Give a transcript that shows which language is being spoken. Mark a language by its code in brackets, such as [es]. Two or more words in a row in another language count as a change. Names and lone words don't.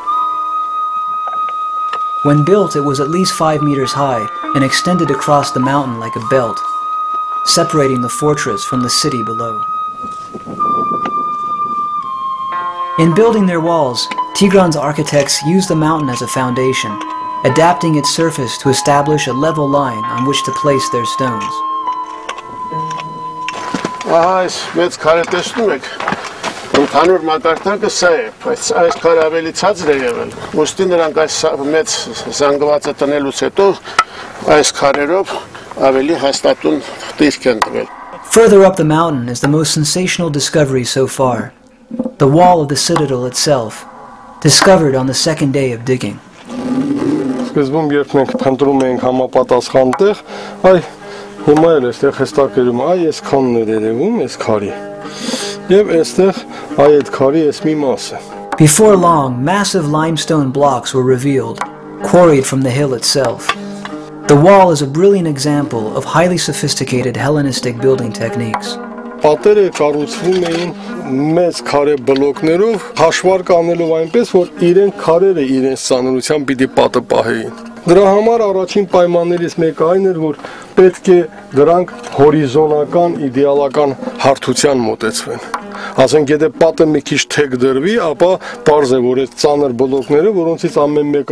[en] When built, it was at least 5 meters high and extended across the mountain like a belt, separating the fortress from the city below. In building their walls, Tigran's architects used the mountain as a foundation, adapting its surface to establish a level line on which to place their stones. [hy] Այս մեծ քարը տեսնում եք, ընդհանուր մակարդակը սա է, բայց այս քարը ավելի ցածր է եղել։ Ուստի նրանք այս մեծ զանգվածը տնելուց հետո այս քարերով ավելի հաստատուն դիրք են տվել։ [en] Further up the mountain is the most sensational discovery so far, the wall of the citadel itself, discovered on the second day of digging. [hy] Սկզբում երբ մենք փնտրում ենք համապատասխան տեղ, այ հիմա էլ այստեղ հստակ երևում, այ այս քանն է երևում, այս քարի։ Եվ այստեղ այ այդ քարի այս մի մասը։ [en] Before long, massive limestone blocks were revealed, quarried from the hill itself. The wall is a brilliant example of highly sophisticated Hellenistic building techniques. [hy] Պատերը կառուցվում էին մեծ քարե բլոկներով, հաշվարկ անելով այնպես, որ իրենք քարերը իրենց ծանրությամբ պիտի պատը պահեին։ Դրա համար առաջին պայմաններից մեկը այն էր, որ պետք է դրանք հորիզոնական, իդեալական հարթության մոտեցվեն։ Ասենք եթե պատը մի քիչ թեք դրվի, ապա պարզ է, որ այդ ծանր բլոկները, որոնցից ամեն մեկը